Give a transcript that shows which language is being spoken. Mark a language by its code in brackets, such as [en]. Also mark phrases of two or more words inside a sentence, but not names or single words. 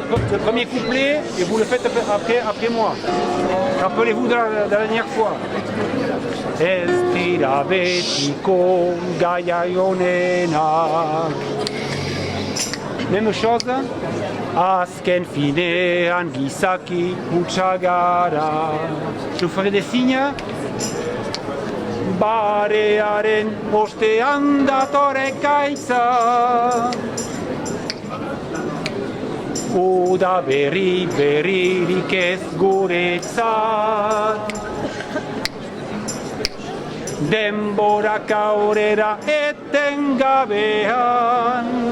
[fr] le premier couplet et vous le faites après moi. Rappelez-vous de la dernière fois. [eu] Ez dira betiko gaiak onenak. [fr] Même chose. [eu] Azken finean gizaki hutsa gara. [fr] Je vous ferai des signes. [eu] Barearen ostean datore gaitza. Uda berririk ez guretzat. Denborak aurrera etengabean.